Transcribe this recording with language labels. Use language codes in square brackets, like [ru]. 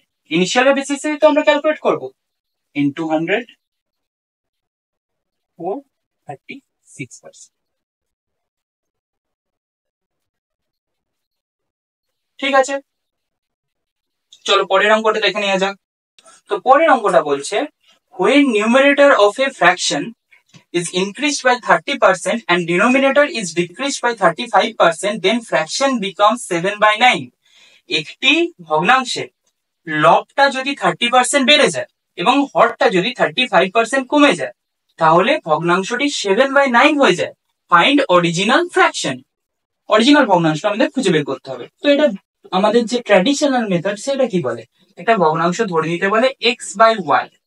[bn] ইনিশিয়ালের বেসিসে তো আমরা ক্যালকুলেট করবো। ইন্টু 100, 436%। ঠিক আছে, চলো পরের অঙ্কটা দেখে নেওয়া যাক। তো পরের অঙ্কটা বলছে [en] when numerator of a fraction is increased by 30% and denominator is decreased by 35%, then fraction becomes 7/9. [bn] একটি ভগ্নাংশে লবটা যদি 30% বেড়ে যায় এবং হরটা যদি 35% কমে যায়, তাহলে ভগ্নাংশটি 7/9 হয়ে যায়। [en] Find original fraction. [bn] অরিজিনাল ভগ্নাংশটা আমাদের খুঁজে বের করতে হবে। তো এটা আমাদের যে ট্র্যাডিশনাল মেথড, সেটা কি বলে? একটা ভগ্নাংশ ধরে নিতে বলে x/y।